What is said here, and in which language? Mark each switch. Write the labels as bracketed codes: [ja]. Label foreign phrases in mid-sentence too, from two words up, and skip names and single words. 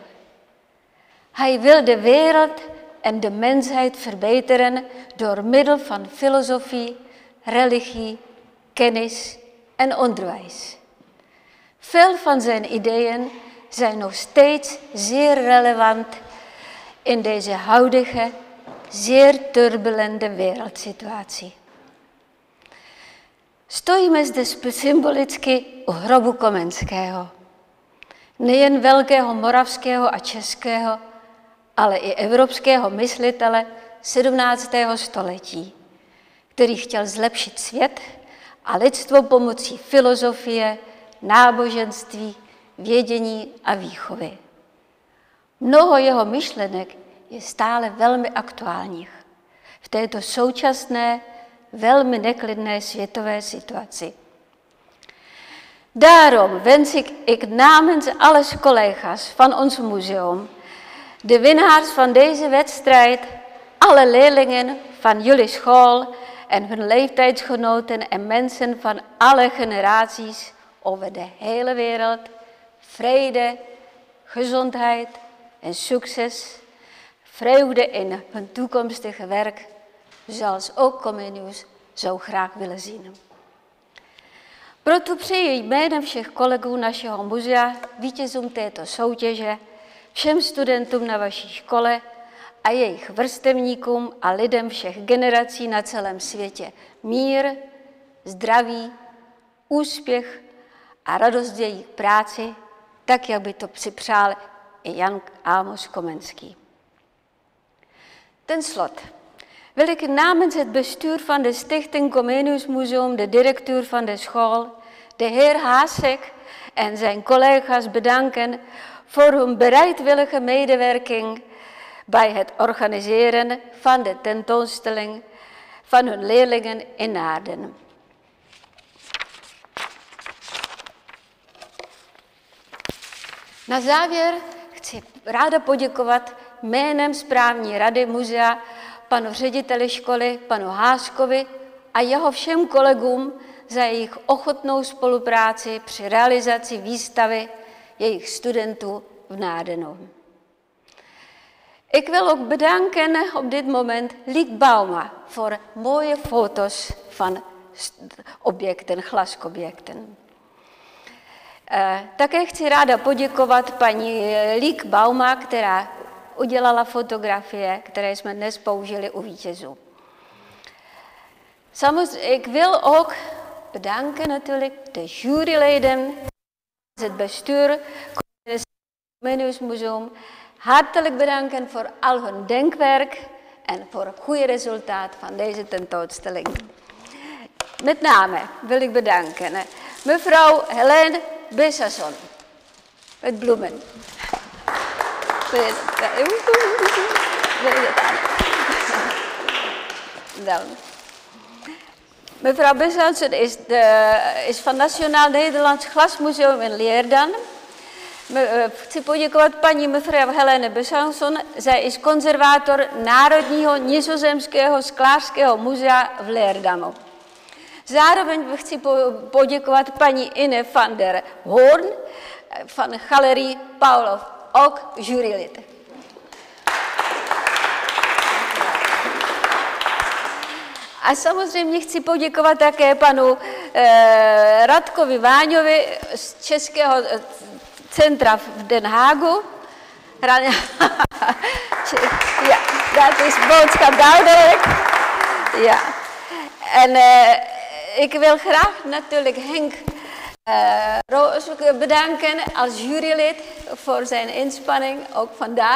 [nl] Hij wil de wereld en de mensheid verbeteren door middel van filosofie, religie, kennis en onderwijs. Veel van zijn ideeën zijn nog steeds zeer relevant in deze huidige, zeer turbulente wereldsituatie. [cs] Stojíme zde symbolicky u hrobu Komenského. Nejen velkého moravského a českého, ale i evropského myslitele 17. století, který chtěl zlepšit svět a lidstvo pomocí filozofie, náboženství, vědění a výchovy. Mnoho jeho myšlenek je stále velmi aktuálních v této současné, velmi neklidné světové situaci. [nl] Daarom wens ik namens alle collega's van ons museum, de winnaars van deze wedstrijd, alle leerlingen van jullie school en hun leeftijdsgenoten en mensen van alle generaties over de hele wereld, vrede, gezondheid en succes, vreugde in hun toekomstige werk, zoals ook Comenius zou graag willen zien. [cs] Proto přeji jménem všech kolegů našeho muzea, vítězům této soutěže, všem studentům na vaší škole a jejich vrstevníkům a lidem všech generací na celém světě mír, zdraví, úspěch a radost z jejich práci, tak, jak by to si přál i Jan Amos Komenský. [nl] Ten slot wil ik namens het bestuur van de Stichting Comenius Museum, de directeur van de school, de heer Hasek en zijn collega's bedanken voor hun bereidwillige medewerking bij het organiseren van de tentoonstelling van hun leerlingen in Naarden. [cs] Na závěr chci ráda poděkovat jménem správní rady muzea panu řediteli školy, panu Háskovi a jeho všem kolegům za jejich ochotnou spolupráci při realizaci výstavy jejich studentů v Naardenu. [nl] Ik wil ook bedanken op dit moment Liek Bauma voor mooie foto's van objekten, glasobjekten. [cs] Také chci ráda poděkovat paní Liek Bauma, která udělala fotografie, které jsme dnes použili u vítězů. Samozřejmě, [nl] ik wil ook bedanken natuurlijk de juryleden, het bestuur, het Comenius Museum, hartelijk bedanken voor al hun denkwerk en voor het goede resultaat van deze tentoonstelling. Met name wil ik bedanken mevrouw Helene Bessasson met bloemen. Dan. Mevrouw Bessasson is van Nationaal Nederlands Glasmuseum in Leerden. [cs] Chci poděkovat paní mevrouw Helene Bessasson, [nl] zij is [cs] konzervátor Národního nizozemského sklářského muzea v Leerdanu. Zároveň chci poděkovat paní Ine van der Hoorn van Galerie Paulov, [nl] ook jurylid. [cs] A samozřejmě chci poděkovat také panu Radkovi Váňovi z Českého centra v Den Haagu. Ja, dat is boodschap duidelijk. Ja. En ik wil graag natuurlijk Henk Roos bedanken als jurylid voor zijn inspanning, ook vandaag.